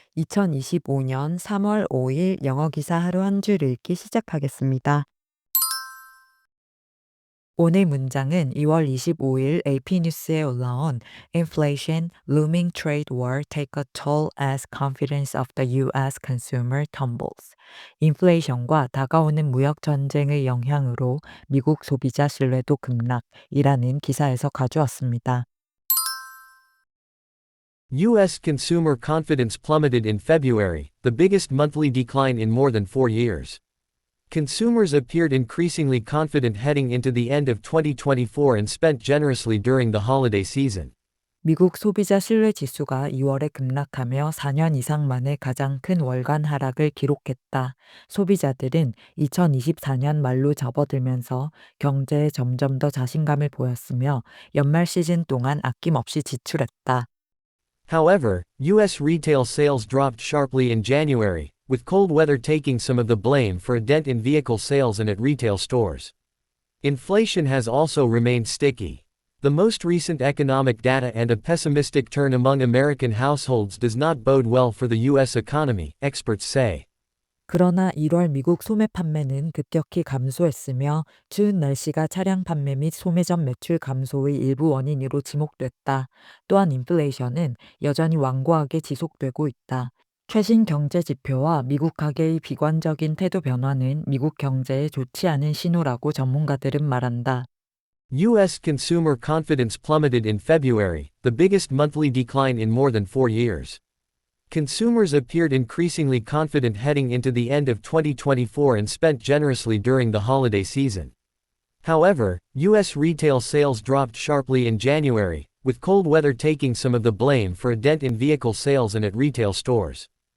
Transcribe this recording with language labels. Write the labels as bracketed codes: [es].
[ko] 2025년 3월 5일 영어 기사 하루 한 줄 읽기 시작하겠습니다. 오늘 문장은 2월 25일 AP 뉴스에 올라온 [en] Inflation, Looming Trade War Take a Toll as Confidence of the U.S. Consumer Tumbles. [ko] 인플레이션과 다가오는 무역 전쟁의 영향으로 미국 소비자 신뢰도 급락이라는 기사에서 가져왔습니다. [en] U.S. consumer confidence plummeted in February, the biggest monthly decline in more than 4 years. Consumers appeared increasingly confident heading into the end of 2024 and spent generously during the holiday season. [ko] 미국 소비자 신뢰 지수가 2월에 급락하며 4년 이상 만에 가장 큰 월간 하락을 기록했다. 소비자들은 2024년 말로 접어들면서 경제에 점점 더 자신감을 보였으며 연말 시즌 동안 아낌없이 지출했다. [en] However, U.S. retail sales dropped sharply in January, with cold weather taking some of the blame for a dent in vehicle sales and at retail stores. Inflation has also remained sticky. The most recent economic data and a pessimistic turn among American households does not bode well for the U.S. economy, experts say. [ko] 그러나 1월 미국 소매 판매는 급격히 감소했으며 추운 날씨가 차량 판매 및 소매점 매출 감소의 일부 원인으로 지목됐다. 또한 인플레이션은 여전히 완고하게 지속되고 있다. 최신 경제 지표와 미국 가계의 비관적인 태도 변화는 미국 경제에 좋지 않은 신호라고 전문가들은 말한다. [en] U.S. consumer confidence plummeted in February, the biggest monthly decline in more than 4 years. Consumers appeared increasingly confident heading into the end of 2024 and spent generously during the holiday season. However, U.S. retail sales dropped sharply in January, with cold weather taking some of the blame for a dent in vehicle sales and at retail stores.